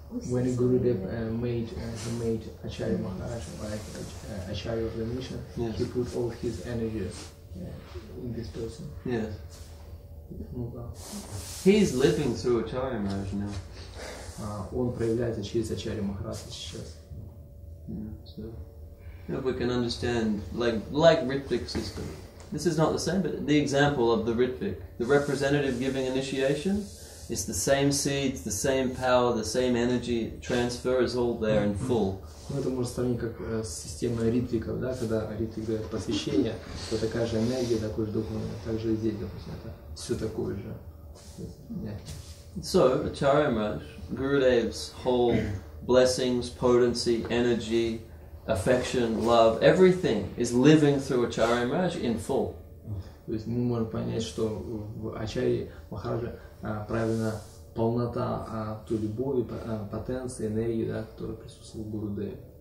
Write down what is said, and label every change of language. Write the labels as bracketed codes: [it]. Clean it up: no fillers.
[en] When Gurudev made Acharya Maharaj like Acharya of the mission, he put all his energy in this person. Yes. He's living through Acharya Maharaj now. [ru] Он проявляется через Acharya Maharaj сейчас. [en] So, if we can understand, like Ritvik system, this is not the same, but the example of the Ritvik, the representative giving initiation, it's the same seeds, the same power, the same energy transfer is all there in full. [ru] Ну, это можно сравнить как с системой ритвиков, да, когда ритвик дает посвящение, то такая же энергия, такой же духовный, также и здесь, допустим, это все такое же. [en] So, Acharya Maharaj, Gurudev's whole blessings, potency, energy, affection, love, everything is living through Acharya Maharaj in full. [ru] То есть мы можем понять, что в Ачарье Махараджа правильно полнота той любови, потенции, энергии, да, которая присутствует в Гурудеве.